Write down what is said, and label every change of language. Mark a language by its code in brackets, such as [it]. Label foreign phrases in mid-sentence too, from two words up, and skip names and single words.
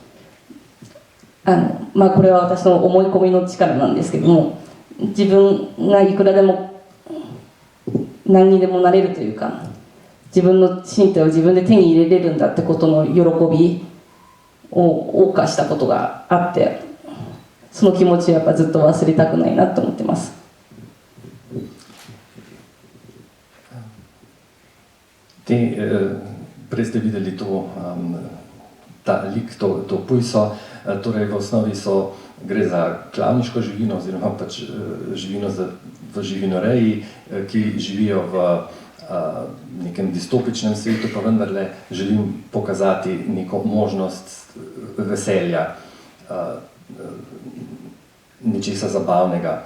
[ja] これは私の思い込みの力なんですけども、自分がいくらでも何にでもなれるというか、自分の身体を自分で手に入れれるんだってことの喜びを謳歌したことがあって、その気持ちをやっぱずっと忘れたくないなと思ってます。 [sl] Prej ste videli ta lik, to pujso, torej v osnovi gre za klavniško živino oziroma pač živino v živinoreji, ki živijo v nekem distopičnem svetu, pa vendarle želim pokazati neko možnost veselja, nečesa zabavnega.